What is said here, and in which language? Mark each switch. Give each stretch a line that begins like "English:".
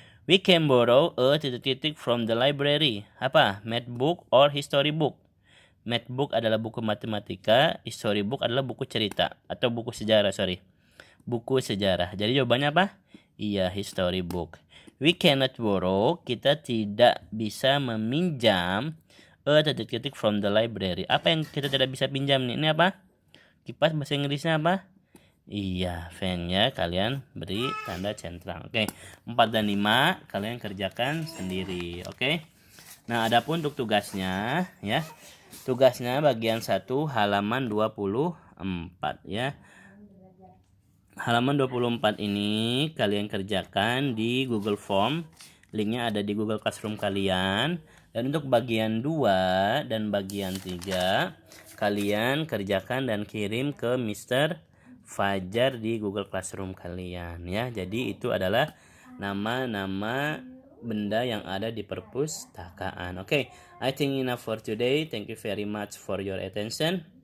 English: We can borrow a from the library.
Indonesian: Apa?
English: Math book or history book.
Indonesian: Math book adalah buku matematika, history book adalah buku cerita atau buku sejarah, buku sejarah. Jadi jawabannya apa? Iya, history book.
English: We cannot borrow,
Indonesian: kita tidak bisa meminjam
English: from the library.
Indonesian: Apa yang kita tidak bisa pinjam nih? Ini apa? Kipas, bahasa Inggrisnya apa? Iya, fan ya. Kalian beri tanda centang. Oke, 4 dan 5 kalian kerjakan sendiri. Oke. Nah, adapun untuk tugasnya ya. Tugasnya bagian 1 halaman 24 ya. halaman 24 ini kalian kerjakan di Google Form. Linknya ada di Google Classroom kalian. Dan untuk bagian 2 dan bagian 3 kalian kerjakan dan kirim ke Mr. Fajar di Google Classroom kalian ya. Jadi itu adalah nama-nama benda yang ada di perpustakaan.
English: Okay, I think enough for today. Thank you very much for your attention.